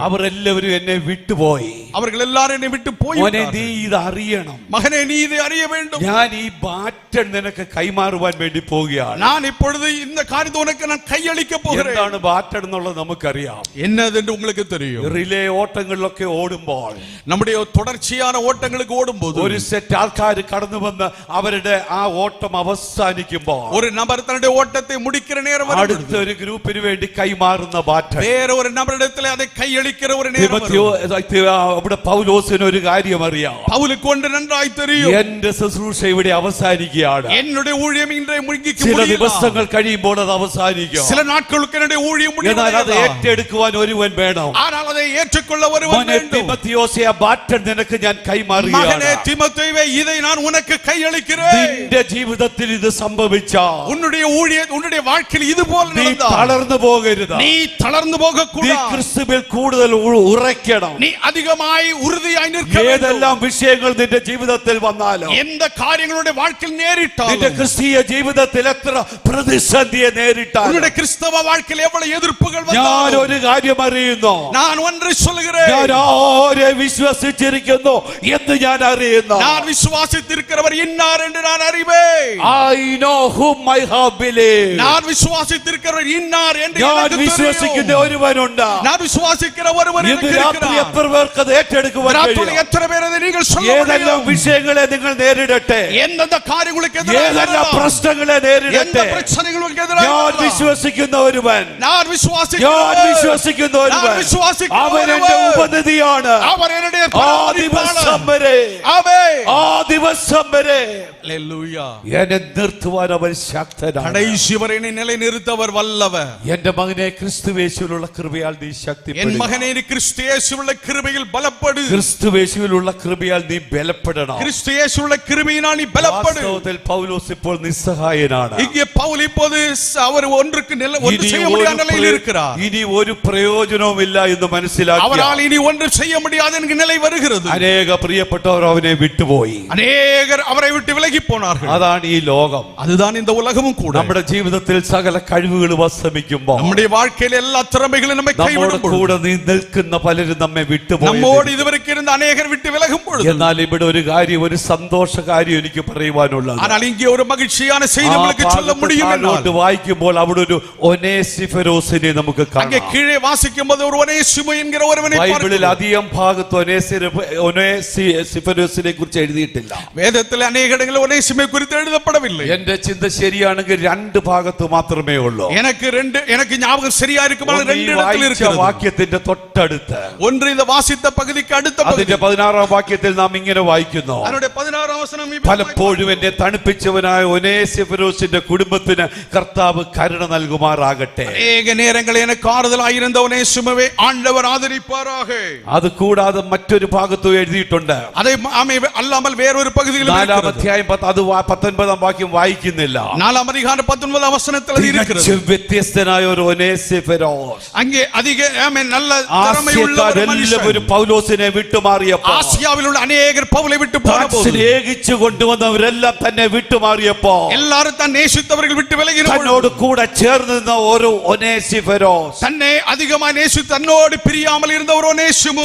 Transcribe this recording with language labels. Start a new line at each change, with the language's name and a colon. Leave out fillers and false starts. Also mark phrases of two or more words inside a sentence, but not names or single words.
Malayalam: അവർ എല്ലാവരും എന്നെ വിട്ടുപോയി.
Tamil: அவர்கள் எல்லாரும் என்னை விட்டு போய்
Malayalam: മോനെ, നീ ഇത് അറിയണം.
Tamil: மகனே, நீ இதை அறிய வேண்டும்.
Malayalam: ഞാൻ ഈ ബാറ്റൺ നിനക്ക് കൈമാറുവാൻ വേണ്ടി പോവുകയാണ്.
Tamil: நான் இப்பொழுது இந்த காரியத்தை உனக்கு நான் கையளிக்க போகிறேன்.
Malayalam: എന്താണ് ബാറ്റൺ എന്നുള്ളത് നമുക്കറിയാം.
Tamil: என்னது என்று உங்களுக்கு தெரியும்.
Malayalam: റിലേ ഓട്ടങ്ങളിലൊക്കെ ഓടുമ്പോൾ
Tamil: நம்முடைய தொடர்ச்சியான ஓட்டங்களுக்கு ஓடும்போது
Malayalam: ഒരു സെറ്റ് ആൾക്കാർ കടന്നു വന്ന് അവരുടെ ആ ഓട്ടം അവസാനിക്കുമ്പോൾ
Tamil: ஒரு நபர் தன்னுடைய ஓட்டத்தை முடிக்கிற நேரம்
Malayalam: അടുത്ത
Tamil: வருகிறது.
Malayalam: ഒരു ഗ്രൂപ്പിന് വേണ്ടി കൈമാറുന്ന ബാറ്റൺ.
Tamil: வேற ஒரு நபரிடத்தில் அதை கையளிக்கிற ஒரு நேரம்
Malayalam: തിമോഥെയോ,
Tamil: வரும்.
Malayalam: അവിടെ പൗലോസിന് ഒരു കാര്യം അറിയാം.
Tamil: பவுலுக்கு ஒன்று நன்றாய் தெரியும்.
Malayalam: എന്റെ ശുശ്രൂഷ ഇവിടെ അവസാനിക്കുകയാണ്.
Tamil: என்னுடைய ஊழியம் இன்றைய முடிக்க
Malayalam: ചില
Tamil: முடியலாம்.
Malayalam: ദിവസങ്ങൾ കഴിയുമ്പോൾ അത് അവസാനിക്കും.
Tamil: சில நாட்களுக்கு என்னுடைய ஊழியம்
Malayalam: എന്നാൽ അത്
Tamil: முடியலாம்.
Malayalam: ഏറ്റെടുക്കുവാൻ ഒരുവൻ വേണം.
Tamil: ஆனால் அதை ஏற்றுக்கொள்ள ஒருவன்
Malayalam: മോനെ
Tamil: வேண்டும்.
Malayalam: തിമോഥെയോസേ, ആ ബാറ്റൺ നിനക്ക് ഞാൻ
Tamil: மகனே
Malayalam: കൈമാറുകയാണ്.
Tamil: தீமோத்தேயுவே, இதை நான் உனக்கு கையளிக்கிறேன்.
Malayalam: നിന്റെ ജീവിതത്തിൽ ഇത് സംഭവിച്ചാൽ
Tamil: உன்னுடைய உன்னுடைய வாழ்க்கையில் இது போல
Malayalam: നീ
Tamil: நடந்தால்
Malayalam: തളർന്നു പോകരുത്.
Tamil: நீ தளர்ந்து போக
Malayalam: നീ
Tamil: கூடாது.
Malayalam: ക്രിസ്തുവിൽ കൂടുതൽ ഉറയ്ക്കണം.
Tamil: நீ அதிகமாய் உறுதியாய் நிற்க வேண்டும்.
Malayalam: ഏതെല്ലാം വിഷയങ്ങൾ നിന്റെ ജീവിതത്തിൽ വന്നാലും,
Tamil: எந்த காரியங்களுடைய வாழ்க்கையில்
Malayalam: നിന്റെ
Tamil: நேரிட்டாலும்,
Malayalam: ക്രിസ്തീയ ജീവിതത്തിൽ എത്ര പ്രതിസന്ധിയെ നേരിട്ടാലും,
Tamil: உன்னுடைய கிறிஸ்தவ வாழ்க்கையில் எவ்வளவு எதிர்ப்புகள்
Malayalam: ഞാൻ
Tamil: வந்தாலும்,
Malayalam: ഒരു കാര്യം അറിയുന്നു.
Tamil: நான் ஒன்று சொல்கிறேன்.
Malayalam: ഞാൻ ആരെ വിശ്വസിച്ചിരിക്കുന്നു എന്ന് ഞാൻ അറിയുന്നു.
Tamil: நான் விசுவாசித்திருக்கிறவர் இன்னார் என்று நான் அறிவேன்.
English: I know whom I have believed.
Tamil: நான் விசுவாசித்திருக்கிறவர் இன்னார் என்று
Malayalam: ഞാൻ
Tamil: எனக்கு
Malayalam: വിശ്വസിക്കുന്ന
Tamil: தெரியும்.
Malayalam: ഒരുവനുണ്ട്.
Tamil: நான் விசுவாசிக்கிற ஒருவர்
Malayalam: ഇന്ന്
Tamil: எனக்கு
Malayalam: രാത്രി
Tamil: இருக்கிறார்.
Malayalam: എത്ര പേർക്ക് അത് ഏറ്റെടുക്കുവാൻ
Tamil: ராத்திரி
Malayalam: കഴിയും?
Tamil: எத்தனை பேர் அதை நீங்கள் சொல்ல
Malayalam: ഏതെല്ലാം
Tamil: முடியும்?
Malayalam: വിഷയങ്ങളെ നിങ്ങൾ നേരിടട്ടെ,
Tamil: எந்தெந்த காரியங்களுக்கு எதிராக
Malayalam: ഏതെല്ലാം
Tamil: வரலாம்?
Malayalam: പ്രശ്നങ്ങളെ
Tamil: எந்த
Malayalam: നേരിടട്ടെ,
Tamil: பிரச்சனைகளுக்கு எதிராக
Malayalam: ഞാൻ
Tamil: வரலாம்?
Malayalam: വിശ്വസിക്കുന്ന ഒരുവൻ,
Tamil: நான்
Malayalam: ഞാൻ
Tamil: விசுவாசிக்கிறவர்.
Malayalam: വിശ്വസിക്കുന്ന ഒരുവൻ, ഞാൻ വിശ്വസിക്കുന്ന അവൻ എന്റെ ഒരുവൻ. ഉപനിധിയാണ്.
Tamil: அவர் என்னுடைய
Malayalam: ആ ദിവസം വരെ,
Tamil: ஆமென்.
Malayalam: ആ ദിവസം വരെ
Tamil: ஹalleluya.
Malayalam: എന്നെ നിർത്തുവാൻ അവൻ ശക്തനാണ്.
Tamil: கடைசி வரை என்னை நிலைநிறுத்த அவர் வல்லவர்.
Malayalam: എന്റെ മകനെ, ക്രിസ്തുവേശുവിലുള്ള കൃപയാൽ നീ
Tamil: என்
Malayalam: ശക്തിപ്പെടുക.
Tamil: மகனே, நீ கிறிஸ்து இயேசுவுள்ள கிருபையில் பலப்படு.
Malayalam: ക്രിസ്തുവേശുവിലുള്ള കൃപയാൽ നീ ബലപ്പെടണം.
Tamil: கிறிஸ்து இயேசுவுள்ள கிருபையினால் நீ பலப்படு.
Malayalam: വാസ്തവത്തിൽ പൗലോസ് ഇപ്പോൾ നിസ്സഹായനാണ്.
Tamil: இங்கே பவுல் இப்போது அவர் ஒன்று செய்ய முடியாத நிலையில் இருக்கிறார்.
Malayalam: ഇനി ഒരു പ്രയോജനവുമില്ല എന്ന് മനസ്സിലാക്കി
Tamil: அவரால் இனி ஒன்று செய்ய முடியாத நிலை வருகிறது.
Malayalam: അനേക പ്രിയപ്പെട്ടവർ അവനെ വിട്ടുപോയി.
Tamil: அநேகர் அவரை விட்டு விலகி போனார்கள்.
Malayalam: അതാണ് ഈ ലോകം.
Tamil: அதுதான் இந்த உலகம். பொழுதும் கூட
Malayalam: നമ്മുടെ ജീവിതത്തിൽ സകല കഴിവുകളും അസ്തമിക്കുമ്പോൾ
Tamil: நம்முடைய வாழ்க்கையில எல்லா திறமைகளும் நம்மை
Malayalam: നമ്മോട്
Tamil: கைவிடும் பொழுது
Malayalam: കൂടെ നിൽക്കുന്ന പലരും നമ്മെ വിട്ടുപോയി.
Tamil: நம்மோடு இதுவரைக்கும் இருந்த அநேகர் விட்டு விலகும் பொழுது
Malayalam: എന്നാൽ ഇവിടെ ഒരു കാര്യം, ഒരു സന്തോഷ കാര്യം എനിക്ക് പറയുവാനുള്ളത്.
Tamil: ஆனால் இங்கே ஒரு மகிழ்ச்சியான செய்தி உங்களுக்கு சொல்ல முடியும் என்றால்
Malayalam: വായിക്കുമ്പോൾ അവിടെ ഒരു ഒനേസിഫെരോസിനെ നമുക്ക്
Tamil: அங்கே
Malayalam: കാണാം.
Tamil: கீழே வாசிக்கும்போது ஒரு ஒனேசிமு என்கிற ஒருவனை
Malayalam: ബൈബിളിൽ
Tamil: பார்க்கிறோம்.
Malayalam: അധികം ഭാഗത്ത് ഒനേസിഫെരോസിനെ കുറിച്ച് എഴുതിയിട്ടില്ല.
Tamil: வேதத்தில் அநேக இடங்களில் ஒனேசிமை குறித்து எழுதப்படவில்லை.
Malayalam: എന്റെ ചിന്ത ശരിയാണെങ്കിൽ 2 ഭാഗത്ത് മാത്രമേ ഉള്ളൂ.
Tamil: எனக்கு ஞாபகம் சரியா இருக்குமானால் 2 இடத்தில்
Malayalam: വായിച്ച
Tamil: இருக்கிறது.
Malayalam: വാക്യത്തിന്റെ തൊട്ടടുത്ത്
Tamil: ஒன்று இந்த வாசித்த பகுதிக்கு அடுத்த பகுதி.
Malayalam: അതിന്റെ 16-ാം വാക്യത്തിൽ നാം ഇങ്ങനെ വായിക്കുന്നു,
Tamil: அதனுடைய 16ஆம் வசனம்
Malayalam: പലപ്പോഴും എന്നെ തണുപ്പിച്ചവനായ ഒനേസിഫെരോസിന്റെ കുടുംബത്തിന് കർത്താവ് കരുണ നൽകുമാറാകട്ടെ.
Tamil: அநேக நேரங்களில் எனக்கு ஆறுதலாய் இருந்த ஒனேசிமுவை ஆண்டவர் ஆதரிப்பாராக.
Malayalam: അത് കൂടാതെ മറ്റൊരു ഭാഗത്തും എഴുതിയിട്ടുണ്ട്.
Tamil: அதை அல்லாமல் வேறொரு பகுதியில்
Malayalam: 4-ാം അധ്യായം 19-ാം വാക്യം വായിക്കുന്നില്ല.
Tamil: 4ஆம் அதிகாரம் 19ஆம் வசனத்தில் அது இருக்கிறது.
Malayalam: തികച്ചും വ്യത്യസ്തനായ ഒരു ഒനേസിഫെരോസ്.
Tamil: அங்கே அதிக நல்ல திறமையுள்ள ஒரு மனுஷன்.
Malayalam: എല്ലാവരും പൗലോസിനെ വിട്ടുമാറിയപ്പോൾ,
Tamil: ஆசியாவில் உள்ள அநேகர் பவுலை விட்டு போனபோது,
Malayalam: സ്നേഹിച്ചു കൊണ്ടുവന്നവരെല്ലാം തന്നെ വിട്ടുമാറിയപ്പോൾ,
Tamil: எல்லாரும் தான் நேசித்தவர்கள் விட்டு விலகின
Malayalam: തന്നോട് കൂടെ ചേർന്ന് നിന്ന ഒരു ഒനേസിഫെരോസ്,
Tamil: தன்னை அதிகமாக நேசித்து தன்னோடு பிரியாமல் இருந்த ஒரு ஒனேசிமு,